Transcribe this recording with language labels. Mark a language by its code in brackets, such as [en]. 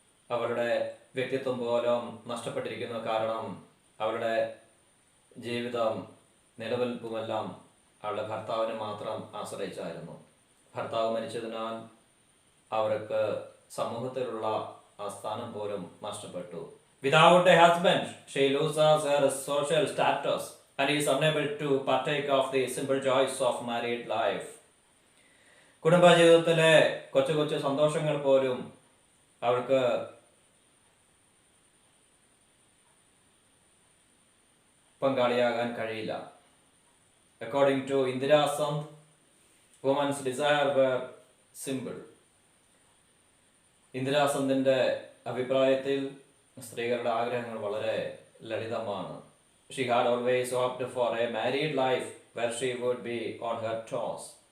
[ml] അവളുടെ വ്യക്തിത്വം പോലും നഷ്ടപ്പെട്ടിരിക്കുന്നു. കാരണം അവളുടെ ജീവിതം, നിലനിൽപ്പുമെല്ലാം അവളുടെ ഭർത്താവിനെ മാത്രം ആശ്രയിച്ചായിരുന്നു. ഭർത്താവ് മരിച്ചതിനാൽ അവർക്ക് സമൂഹത്തിലുള്ള ആ സ്ഥാനം പോലും നഷ്ടപ്പെട്ടു. [en] Without a husband, she loses her social status and is unable to partake of the simple joys of married life. [ml] കുടുംബജീവിതത്തിലെ കൊച്ചു കൊച്ചു സന്തോഷങ്ങൾ പോലും അവൾക്ക് പങ്കാളിയാകാൻ കഴിയില്ല. [en] According to Indira Sant, women's desire were simple. [ml] ഇന്ദിരാസന്തിന്റെ അഭിപ്രായത്തിൽ സ്ത്രീകളുടെ ആഗ്രഹങ്ങൾ വളരെ ലളിതമാണ്. [en] She had always hoped for a married life where she would be on her toes.